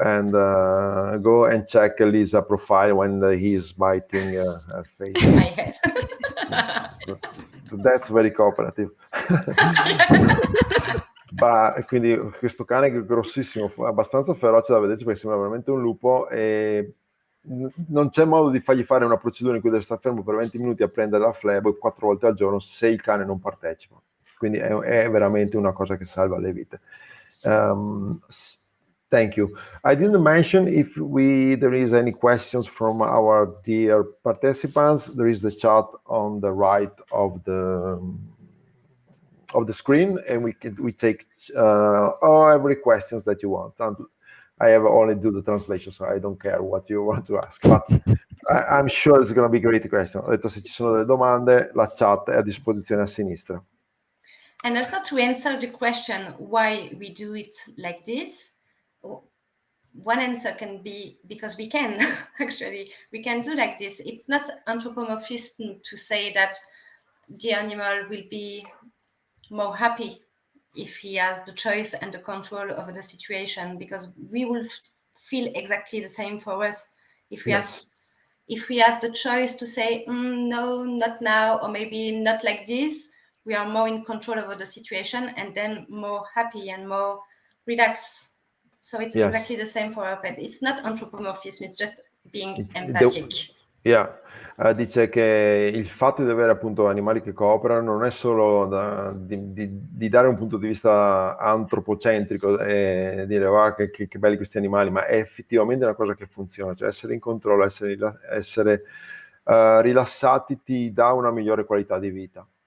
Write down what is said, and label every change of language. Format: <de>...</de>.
<en>And go and check Lisa's profile when he's biting her face. That's very cooperative.</en> <it>Quindi questo cane è grossissimo, abbastanza feroce da vederci perché sembra veramente un lupo, e non c'è modo di fargli fare una procedura in cui deve stare fermo per 20 minuti a prendere la flebo 4 volte al giorno se il cane non partecipa. Quindi è veramente una cosa che salva le vite.</it> <en>Thank you. I didn't mention if there is any questions from our dear participants. There is the chat on the right of the screen, and we take every questions that you want. And I have only do the translation, so I don't care what you want to ask. But I'm sure it's going to be great question.</en> <it>Ho detto, se ci sono delle domande, la chat è a disposizione a sinistra.</it> <en>And also to answer the question why we do it like this, one answer can be because we can. Actually, we can do like this. It's not anthropomorphism to say that the animal will be more happy if he has the choice and the control over the situation, because we will feel exactly the same for us if we have the choice to say no, not now, or maybe not like this. We are more in control over the situation and then more happy and more relaxed. So it's exactly the same for our pet. It's not anthropomorphism, it's just being empathic.</en> <it>Dice che il fatto di avere appunto animali che cooperano non è solo di dare un punto di vista antropocentrico e dire che belli questi animali, ma è effettivamente una cosa che funziona, cioè essere in controllo, essere rilassati ti dà una migliore qualità di vita.</it>